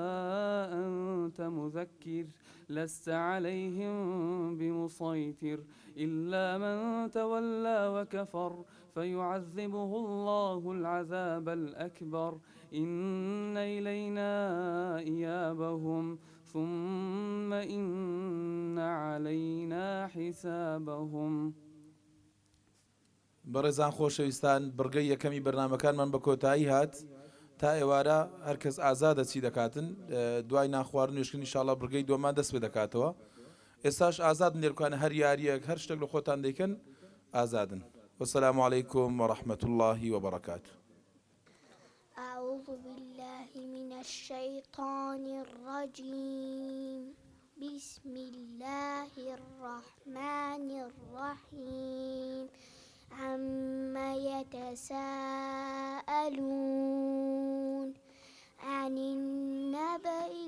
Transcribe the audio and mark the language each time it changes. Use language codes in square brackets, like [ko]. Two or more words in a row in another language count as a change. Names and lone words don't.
[ar] أنت مذكر لست عليهم بمسيطر إلا من تولى وكفر فيعذبه الله العذاب الأكبر إن إلينا إيابهم ثم إن علينا حسابهم. [ckb] بەڕێزان خۆشەویستان، بڕگەی یەکەمی بەرنامەکانمان بە کۆتایی هات. تا ئێوارە هەرکەس ئازادە چی دەکاتن، دوای ناخواردن نوێشکردن ئینشاڵڵا بڕگەی دووەمان دەست پێ دەکاتەوە. ئێستاش ئازادن لێرکوانە هەر یاریەک هەر شتێک لە خۆتان دەیکەن ئازادن. [ar] وەسەلام عەلەیکوم وەڕەحمەت اللهی وبەڕەکاتوه. أعوذ بالله من الشيطان الرجيم بسم الله الرحمن الرحيم عما يتساءلون عن النبأ